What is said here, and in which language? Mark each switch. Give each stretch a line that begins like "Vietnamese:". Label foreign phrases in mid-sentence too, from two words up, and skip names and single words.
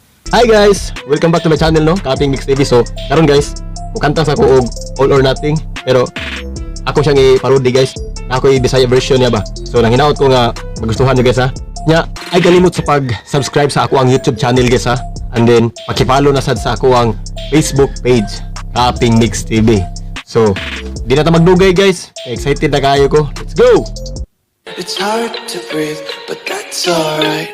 English: Hi guys! Welcome back to my channel no, Kaping Mix TV. So,
Cebuano: karon guys, mukantang sa ko og
English: All or Nothing.
Cebuano: Pero, ako siyang i-parody guys. Ako i-Bisaya version niya ba. So, nang hinaot ko nga, magustuhan nyo guys ha. Nya, ay kalimot sa pag-subscribe sa ako ang YouTube channel guys ha.
English: And then,
Cebuano: pakipalo na sad sa ako ang Facebook page, Kaping Mix TV. So, di na ta magdugay guys. Excited na kayo ko.
English: Let's go! It's hard to breathe, but that's alright.